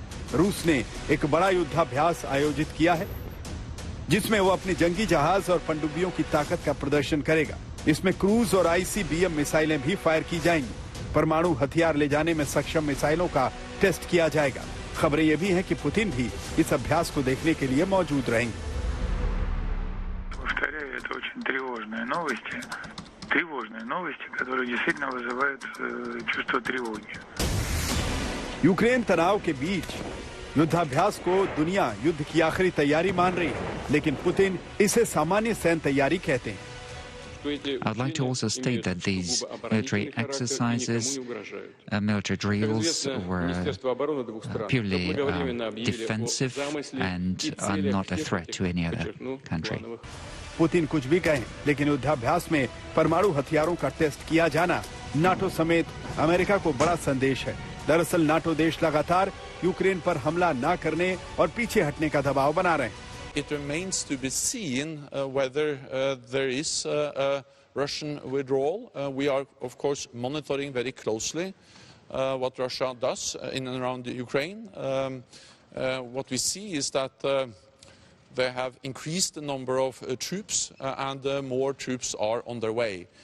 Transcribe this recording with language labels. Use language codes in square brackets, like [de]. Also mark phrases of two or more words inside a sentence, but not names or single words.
[hi] रूस ने एक बड़ा युद्धाभ्यास आयोजित किया है, जिसमें वो अपनी जंगी जहाज और पनडुब्बियों की ताकत का प्रदर्शन करेगा। इसमें क्रूज और ICBM मिसाइलें भी फायर की जाएंगी। परमाणु हथियार ले जाने में सक्षम मिसाइलों का टेस्ट किया जाएगा। खबरें ये भी हैं कि पुतिन भी इस अभ्यास को देखने के लिए मौजूद रहेंगे। [ru] Тревожные новости, которые действительно вызывают чувство тревоги. [hi] यूक्रेन तनाव के बीच युद्धाभ्यास को दुनिया युद्ध की आखिरी तैयारी मान रही है, लेकिन पुतिन इसे सामान्य सैन्य तैयारी कहते हैं। [en] I'd like to also state that these military exercises, military drills were purely defensive and are not a threat to any other country. [hi] पुतिन कुछ भी कहें, लेकिन युद्धाभ्यास में परमाणु हथियारों का टेस्ट किया जाना नाटो समेत अमेरिका को बड़ा संदेश है। दरअसल नाटो देश लगातार यूक्रेन पर हमला न करने और पीछे हटने का दबाव बना रहे हैं। [en] It remains to be seen whether there is a Russian withdrawal. We are, of course, monitoring very closely what Russia does in and around Ukraine. What we see is that they have increased the number of troops and more troops are on their way.